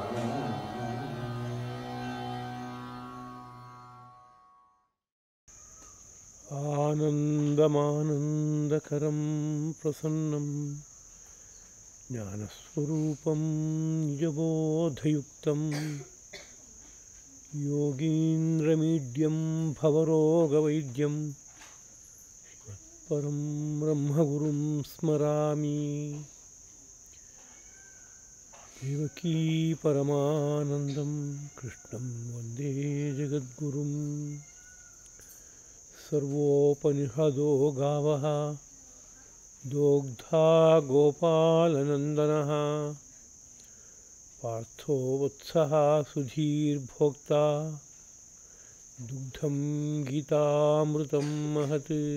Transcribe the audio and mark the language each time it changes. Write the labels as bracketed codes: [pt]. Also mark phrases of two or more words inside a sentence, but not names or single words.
[sa] ಆನಂದಮಾನಂದಕರಂ ಪ್ರಸನ್ನಂ ಜ್ಞಾನಸ್ವರೂಪಂ ನಿಜಬೋಧಯುಕ್ತಂ ಯೋಗೀಂದ್ರಮೀಡ್ಯಂ ಭವರೋಗವೈದ್ಯಂ ಪರಂ ಬ್ರಹ್ಮಗುರುಂ ಸ್ಮರಾಮಿ. ದೇವಕೀ ಪರಮಾನಂದಂ ಕೃಷ್ಣಂ ವಂದೇ ಜಗದ್ಗುರುಂ. ಸರ್ವೋಪನಿಷದೋ ಗಾವಃ ದೋಗ್ಧಾ ಗೋಪಾಲನಂದನಃ. ಪಾರ್ಥೋ ವತ್ಸಃ ಸುಧೀರ್ಭೋಕ್ತಾ ದುಗ್ಧಂ ಗೀತಾಮೃತಂ ಮಹತ್.